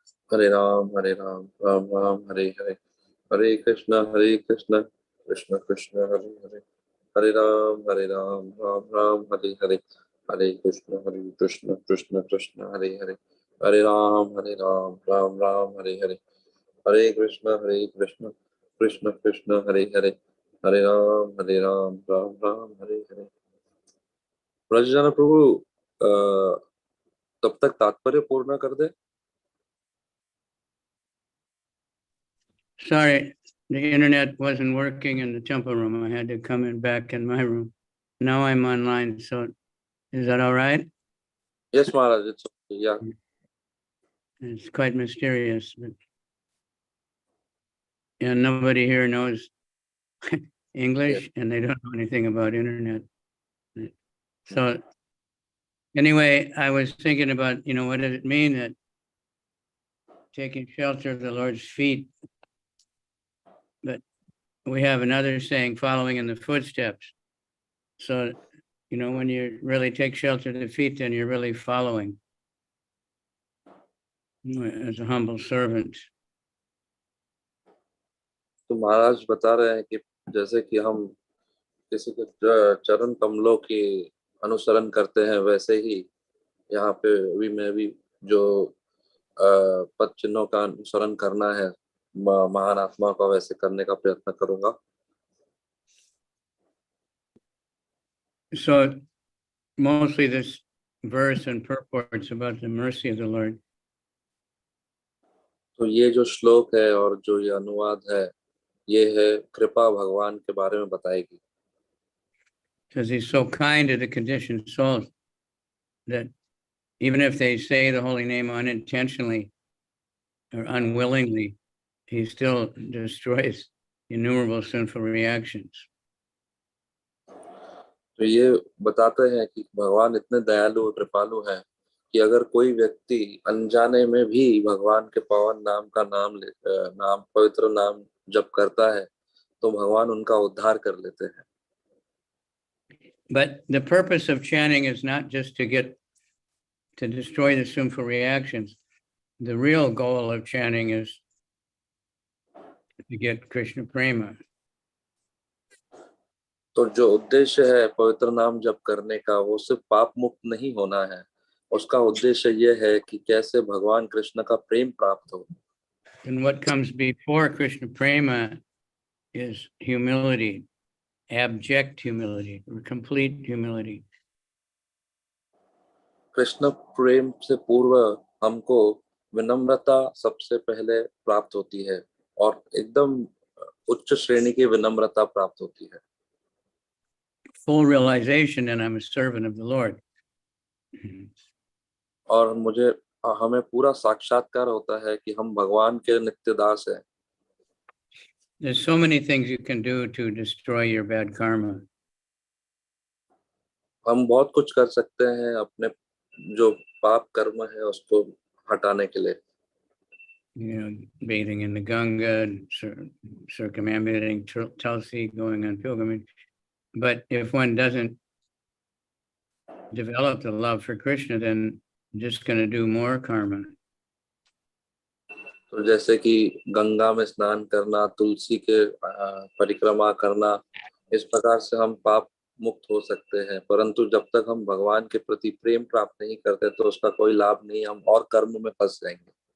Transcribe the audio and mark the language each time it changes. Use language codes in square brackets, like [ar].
[hi] हरे राम राम राम हरे हरे, हरे कृष्ण कृष्ण कृष्ण हरे हरे, हरे राम राम राम हरे हरे, हरे कृष्ण कृष्ण कृष्ण हरे हरे, हरे राम राम राम हरे हरे, हरे कृष्ण कृष्ण कृष्ण हरे हरे, हरे राम राम राम हरे हरे। ब्रजजन प्रभु तब तक तात्पर्य पूर्ण कर दे। [en] Sorry, the internet wasn't working in the temple room. I had to come in back in my room. Now I'm online, so is that all right? Yes, Maharaj, it's okay. Yeah. It's quite mysterious, but yeah, nobody here knows English and they don't know anything about internet. So anyway, I was thinking about, what does it mean that taking shelter of the Lord's feet? But we have another saying, following in the footsteps. So, when you really take shelter of the feet, then you're really following as a humble servant. [hi] तो महाराज बता रहे हैं कि जैसे कि हम किसी के चरण कमलों की अनुसरण करते हैं, वैसे ही यहाँ पे भी मैं भी जो पद चिन्हों का अनुसरण करना है महान आत्मा का, वैसे करने का प्रयत्न करूंगा. [en] So mostly this verse and purports about the mercy of the Lord. [hi] तो ये जो श्लोक है और जो ये अनुवाद है, ये है कृपा भगवान के बारे में बताएगी. [en] Because he's so kind to the conditioned souls that even if they say the holy name unintentionally or unwillingly, he still destroys innumerable sinful reactions. [hi] तो ये बताते हैं कि भगवान इतने दयालु और कृपालु हैं कि अगर कोई व्यक्ति अनजाने में भी भगवान के पावन नाम का पवित्र नाम जप करता है, तो भगवान उनका उद्धार कर लेते हैं. [en] But the purpose of chanting is not just to destroy the sinful reactions. The real goal of chanting is to get Krishna prema. [hi] तो जो उद्देश्य है पवित्र नाम जप करने का, वो सिर्फ पाप मुक्त नहीं होना है. उसका उद्देश्य ये है कि कैसे भगवान कृष्ण का प्रेम प्राप्त हो. [en] And what comes before Krishna prema is humility, abject humility, or complete humility. [hi] Krishna प्रेम से पूर्व हमको विनम्रता सबसे पहले प्राप्त होती है और एकदम उच्च श्रेणी की विनम्रता प्राप्त होती है. [en] Full realization that I'm a servant of the Lord. [hi] और हमें पूरा साक्षात्कार होता है कि हम भगवान के नित्य दास हैं. [en] There's so many things you can do to destroy your bad karma. [hi] हम बहुत कुछ कर सकते हैं अपने जो पाप कर्म है उसको हटाने के लिए. [en] Bathing in the Ganga, circumambulating Tulsi, going on pilgrimage. But if one doesn't develop the love for Krishna, then just going to do more karma. [hi] तो जैसे कि गंगा में स्नान करना, तुलसी के परिक्रमा करना, इस प्रकार से हम पाप मुक्त हो सकते हैं. परंतु जब तक हम भगवान के प्रति प्रेम प्राप्त नहीं करते तो उसका कोई लाभ नहीं, हम और कर्म में फंस जाएंगे.